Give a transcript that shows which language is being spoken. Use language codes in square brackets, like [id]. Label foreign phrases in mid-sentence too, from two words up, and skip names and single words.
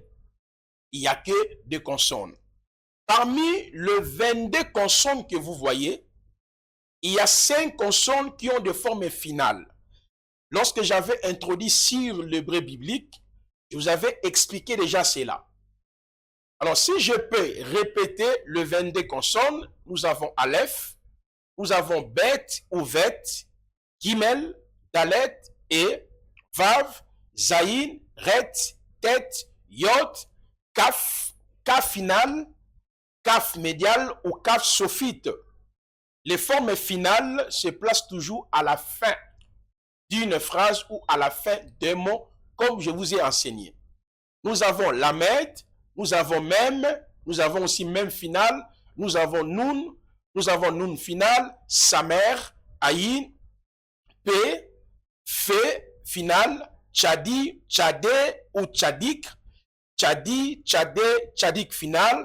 [fr] Il n'y a que des consonnes. Parmi les 22 consonnes que vous voyez, il y a 5 consonnes qui ont des formes finales. Lorsque j'avais introduit sur l'hébreu biblique, je vous avais expliqué déjà cela. Alors, si je peux répéter les 22 consonnes, nous avons Aleph, nous avons Bet ou Vet, Gimel, Dalet, E, Vav, Zayin, Ret, Tet, Yod, Kaf, Kaf final, Kaf médial ou Kaf sophite. Les formes finales se placent toujours à la fin d'une phrase ou à la fin d'un mot, comme je vous ai enseigné. Nous avons Lamed, nous avons Mem, nous avons aussi Mem final, nous avons Nun final, Samer, Aïn, P, F, final, Tchadi, Tchadé ou Tchadik, Tchadi, Tchadé, Tchadik final.